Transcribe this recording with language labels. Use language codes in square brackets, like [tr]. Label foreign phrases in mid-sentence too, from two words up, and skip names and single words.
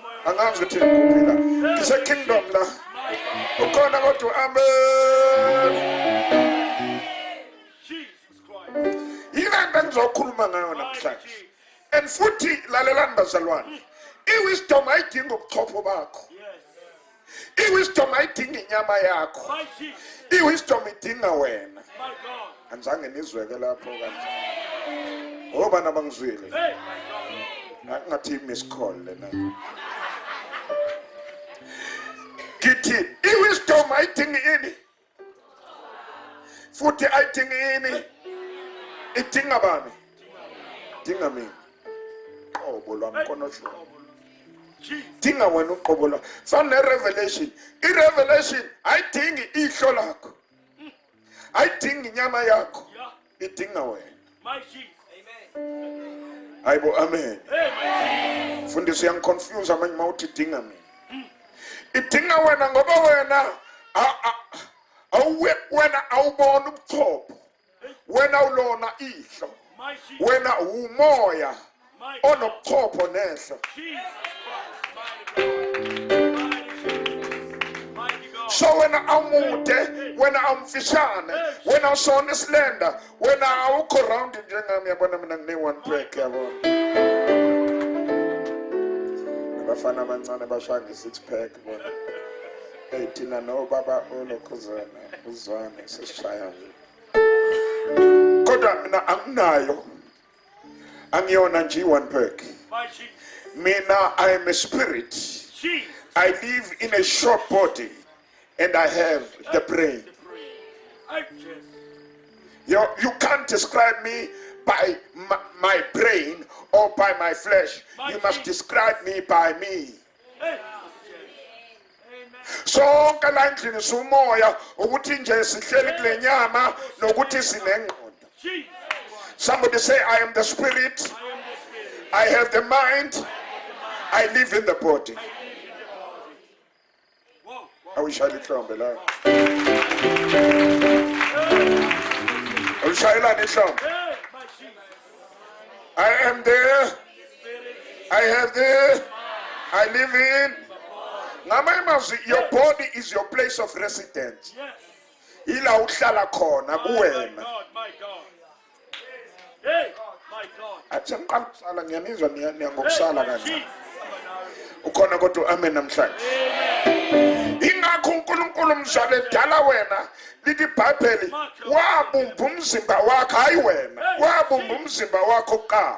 [zu] angazi ukuthi ngikuphila ngise-kingdom la ukhona kodwa amen [en] Jesus Christ. [zu] yile nto engizokhuluma ngayo [en] My [zu] namhlanje [en] Jesus. [zu] and futhi lalelani bazalwane i-wisdom ayidingi ubuchopho bakho [en] Yes. [zu] I-wisdom ayidingi inyama yakho. [en] My Jesus. [zu] I-wisdom idinga wena. [en] My God. [zu] Anzange nizweke lapho kanje. Ngoba nabangizwile. [en] Hey, my [zu] Ngathi miss call lena. Kithi i-wisdom ayidingi ini? Futhi ayidingi ini? Idinga bani? Dinga mina. Qobo lwami konosho. [en] God. Jesus. [zu] Dinga wena uqobo lwami. Fana revelation. I-revelation ayidingi ihlo lakho. Ayidingi inyama yakho. [en] Yeah. [zu] Idinga wena. [en] My Jesus. [zu] Hayibo amen. [en] Hey, my Jesus. [zu] Fundisi yangiconfuse amanye mawuthi idinga mina. Idinga wena ngoba wena wena awubona ubuchopho. Wena ulona ihlo. [en] My Jesus. [zu] Wena umoya [en] My God. [zu] onobuchopho nehlo. [en] Jesus Christ. Mighty Jesus. Mighty God. [zu] So wena awumude, wena awumfishane, wena usona isilenda, wena awukho round njengami yabona mina ngine [en] one break [zu] yabona. Abafana abancane bashanga [en] six pack [zu] bona. Hey thina no baba olokhuzana, uzwane sesishaya nje. Kodwa mina anginayo. Angiyona nje [en] one pack. My Jesus. Mina I am a spirit. Jesus. I live in a short body and I have the brain. I just. You can't describe me by my brain or by my flesh. You must describe me by me. Hey. [zu] Sonke la endlini sumoya ukuthi nje sihleli kule nyama nokuthi sinengqondo. [en] Jesus. Somebody say I am the spirit. I am the Spirit. I have the mind. I live in the body. Whoa. I wish I [zu] lihlombe la. Ushayela lihlombe. [en] Hey, my Jesus. I am there. I have there. I live in. Ngamazwi, your body is your place of residence. Yes. [zu] Ila uhlala khona [en] My [zu] kuwena. [en] God. My God. Hey, my God. [zu] Athi ngiqala ukusala ngiyanizwa [en] Hey, [zu] niyangokusala [en] my [zu] kancane. [en] Jesus. [zu] Ukhona kodwa amen namhlanje. Ingakho uNkulunkulu mzali edala wena lithi iBhayibheli wabumba umzimba wakhe hayi wena. Wabumba umzimba wakho kuqala.